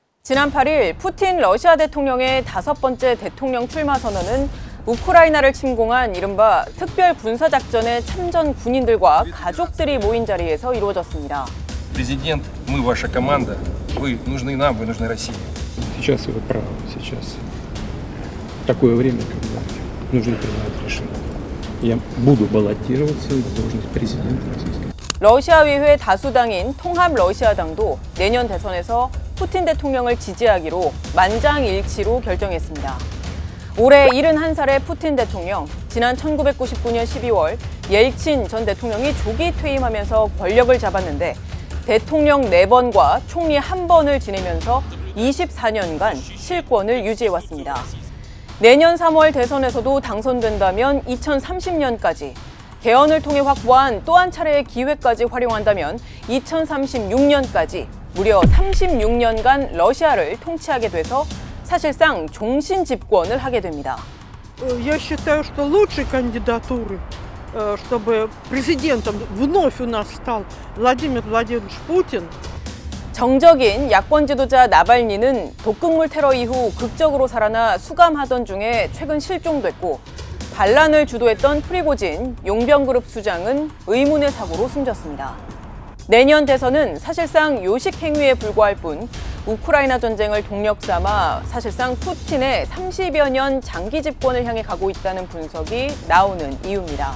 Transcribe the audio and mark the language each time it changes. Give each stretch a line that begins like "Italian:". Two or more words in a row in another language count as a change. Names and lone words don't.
Korean: 지난 8일 푸틴 러시아 대통령의 5번째 대통령 출마 선언은 우크라이나를 침공한 이른바 특별 군사작전의 참전 군인들과 가족들이 모인 자리에서 이루어졌습니다.
Russian: Президент, мы ваша команда. Вы нужны нам, вы нужны России. Сейчас вы правы, сейчас такое время, когда нужно принимать решение. Я буду баллотироваться на должность президента Российской.
Korean: 러시아 의회 다수당인 통합 러시아당도 내년 대선에서 푸틴 대통령을 지지하기로 만장일치로 결정했습니다. 올해 71살의 푸틴 대통령, 지난 1999년 12월 옐친 전 대통령이 조기 퇴임하면서 권력을 잡았는데 대통령 4번과 총리 1번을 지내면서 24년간 실권을 유지해왔습니다. 내년 3월 대선에서도 당선된다면 2030년까지, 개헌을 통해 확보한 또 한 차례의 기회까지 활용한다면 2036년까지 무려 36년간 러시아를 통치하게 돼서 사실상 종신 집권을 하게 됩니다.
Russian: Я считаю, что лучшей кандидатуры, чтобы президентом вновь у нас стал Владимир Владимирович Путин.
Korean: 정적인 야권 지도자 나발니는 독극물 테러 이후 극적으로 살아나 수감하던 중에 최근 실종됐고, 반란을 주도했던 프리고진 용병그룹 수장은 의문의 사고로 숨졌습니다. 내년 대선은 사실상 요식 행위에 불과할 뿐 우크라이나 전쟁을 동력 삼아 사실상 푸틴의 30여 년 장기 집권을 향해 가고 있다는 분석이 나오는 이유입니다.